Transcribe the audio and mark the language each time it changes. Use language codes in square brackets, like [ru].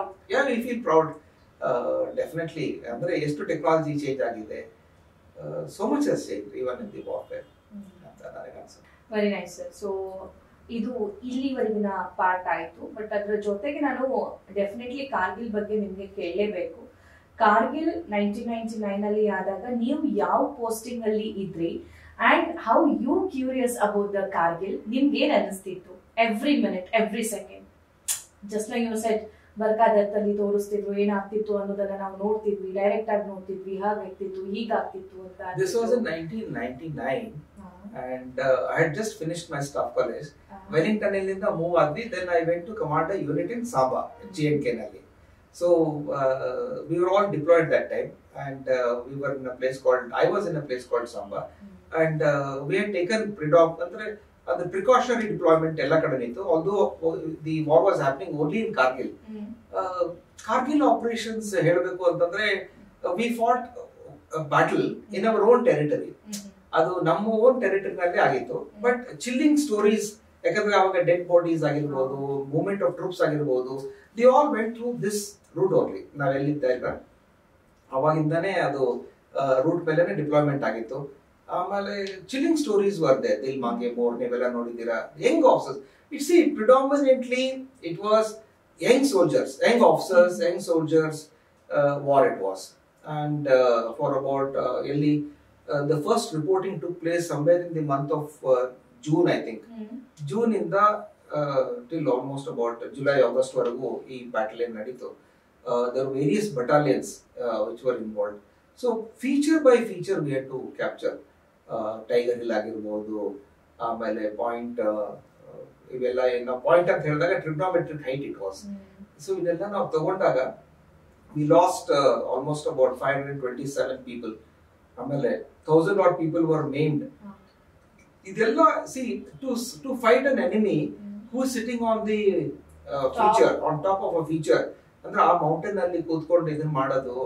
[kn] ಈಗ [en] we feel proud definitely. [kn] ಅಂದ್ರೆ ಎಷ್ಟು ಟೆಕ್ನಾಲಜಿ ಚೇಂಜ್ ಆಗಿದೆ. [en] So much has changed even in the warfare [kn] ಅಂತ ನನಗೆ ಅನ್ಸುತ್ತೆ. Very nice sir. ಸೊ ಇದು ಇಲ್ಲಿವರೆಗಿನ ಪಾರ್ಟ್ ಆಯ್ತು. ಬಟ್ ಅದ್ರ ಜೊತೆಗೆ ನಾನು ಡೆಫಿನೆಟ್ಲಿ ಕಾರ್ಗಿಲ್ ಬಗ್ಗೆ ನಿಮ್ಗೆ ಕೇಳಲೇಬೇಕು. ಕಾರ್ಗಿಲ್ 1999 ಅಲ್ಲಿ ಆದಾಗ ನೀವು ಯಾವ ಪೋಸ್ಟಿಂಗ್ ಅಲ್ಲಿ ಇದ್ರಿ? [en] And how you curious about the Kargil? [kn] ನಿಮ್ಗೆ ಏನ್ ಅನಿಸ್ತಿತ್ತು every minute every second? Just like you said, ಬರ್ಕಾದತ್ತಲ್ಲಿ ತೋರಿಸ್ತಿದ್ರು ಏನಾಗ್ತಿತ್ತು ಅನ್ನೋದನ್ನ ನಾವು ನೋಡ್ತಿದ್ವಿ, ಡೈರೆಕ್ಟ್ ಆಗಿ ನೋಡ್ತಿದ್ವಿ, ಹಾಗಾಗ್ತಿತ್ತು ಹೀಗಾಗ್ತಿತ್ತು ಅಂತ. [en] This was in 1999 and I had just finished my staff college. [kn] Wellington ಇಂದ ಮೂವ್ ಆದ್ವಿ. [en] Then I went to command a unit in Samba, JNK [kn] ನಲ್ಲಿ. [en] So we were all deployed that time and we were in a place called, I was in a place called Samba. And we had taken the precautionary deployment [kn] ಎಲ್ಲ ಕಡೆ ಇತ್ತು. [en] Although the war was happening only in Kargil. Kargil operations [kn] ಹೇಳಬೇಕು ಅಂತಂದ್ರೆ [en] we fought a battle in our own territory. [kn] ಅದು ನಮ್ಮ own ಟೆರಿಟರಿನಲ್ಲಿ ಆಗಿತ್ತು. [en] but chilling stories, [kn] ಯಾಕಂದ್ರೆ ಅವಾಗ [en] Dead bodies ಆಗಿರ್ಬೋದು, movement of troops ಆಗಿರ್ಬೋದು, the all went through this route only. [kn] ನಾವೆಲ್ಲಿದ್ದ ಇಲ್ಲ ಅವಾಗಿಂದಾನೇ ಅದು ರೂಟ್ ಮೇಲೆನೆ ಡಿಪ್ಲಾಯ್ಮೆಂಟ್ ಆಗಿತ್ತು. ಆಮೇಲೆ ಚಿಲ್ಲಿಂಗ್ ಸ್ಟೋರೀಸ್ ವರ್ದೆ, ದಿಲ್ ಮಾಂಗೆ ಮೋರ್, ನೀವೆಲ್ಲ ನೋಡಿದ್ದೀರಾ. [en] Young officers, it's predominantly it was young soldiers, young officers, young soldiers war it was. And for about the first reporting took place somewhere in the month of June, I think. [kn] June ಇಂದ [en] till almost about [kn] July, August ವರೆಗೂ ಈ battle ಏನ್ ನಡೀತು. [en] There were various battalions which were involved. So feature by feature we had to capture. [kn] Tiger hill ಆಗಿರ್ಬೋದು, ಆಮೇಲೆ point, ಇವೆಲ್ಲ ಏನೋ point ಅಂತ ಹೇಳಿದಾಗ trigonometric height it was. So ಇದೆಲ್ಲ ನಾವು ತಗೊಂಡಾಗ [en] we lost almost about 527 people. ಆಮೇಲೆ 1000 odd people were maimed. ಇದೆಲ್ಲ see to fight an enemy who is sitting on the feature, on top of a feature, [kn] ಅಂದ್ರೆ ಆ mountain ಅಲ್ಲಿ ಕೂತ್ಕೊಂಡು ಇದನ್ನ ಮಾಡೋದು.